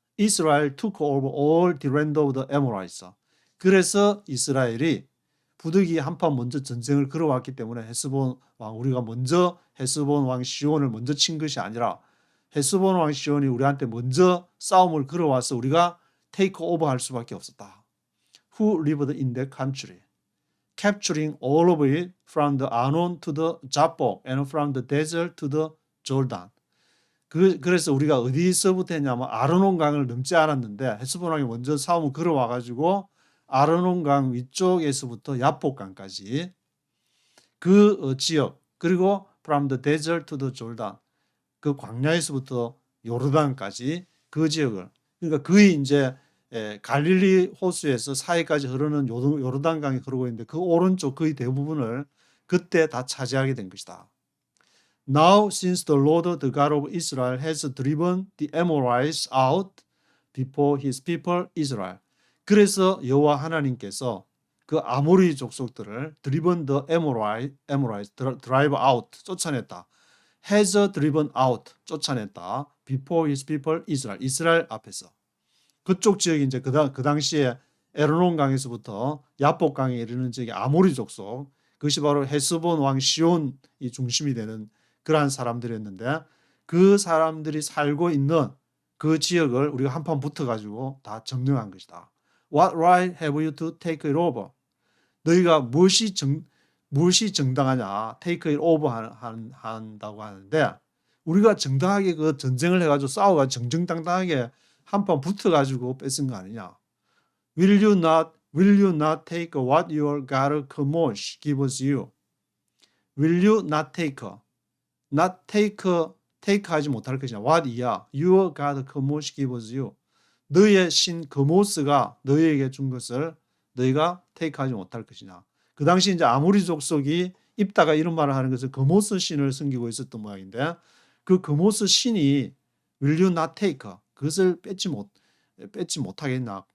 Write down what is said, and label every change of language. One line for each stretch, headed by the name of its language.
English: Israel took over all the land of the Amorites.
Korean: 그래서 이스라엘이 부득이 한판 먼저 전쟁을 걸어왔기 때문에 우리가 먼저 헤스본 왕 시온을 먼저 친 것이 아니라 헤스본 왕 시온이 우리한테 먼저 싸움을 걸어와서 우리가
English: take over
Korean: 할 수밖에 없었다.
English: Who lived in that country, capturing all of it from the Arnon to the Jabbok and from the desert to the Jordan.
Korean: 그래서 우리가 어디서부터 했냐면 아르논 강을 넘지 않았는데 헤스본 왕이 먼저 싸움을 걸어와가지고 아르논 강 위쪽에서부터 야복강까지 그 지역, 그리고
English: from the desert to the Jordan,
Korean: 그 광야에서부터 요르단까지 그 지역을. 그러니까 거의 이제 갈릴리 호수에서 사해까지 흐르는 요르단강이 흐르고 있는데 그 오른쪽 거의 대부분을 그때 다 차지하게 된 것이다.
English: Now since the Lord the God of Israel has driven the Amorites out before his people Israel.
Korean: 그래서 여호와 하나님께서 그 아모리 족속들을
English: driven the Amorites drive out
Korean: 쫓아냈다.
English: has driven out
Korean: 쫓아냈다.
English: before his people Israel
Korean: 이스라엘 앞에서. 그쪽 지역이 이제 그 당시에 에르논 강에서부터 야복 강에 이르는 지역이 아모리 족속. 그것이 바로 헤스본 왕 시온이 중심이 되는 그러한 사람들이었는데 그 사람들이 살고 있는 그 지역을 우리가 한판 붙어가지고 다 점령한 것이다.
English: What right have you to take it over?
Korean: 너희가 무엇이 정당하냐?
English: take it over
Korean: 한다고 하는데 우리가 정당하게 그 전쟁을 해가지고 싸워가 정정당당하게 한판 붙어가지고 뺏은 거 아니냐?
English: Will you not take what your God Chemosh gives you? Will you not take? Not take
Korean: 하지 못할 것이냐.
English: What
Korean: 이야.
English: Your God Chemosh gives you.
Korean: 너의 신 그모스가 너희에게 준 것을 너희가 take 하지 못할 것이냐. 그 당시 이제 아모리 족속이 입다가 이런 말을 하는 것은 그모스 신을 섬기고 있었던 모양인데 그 그모스 신이
English: Will you not take?
Korean: 그것을 뺏지 못하겠나.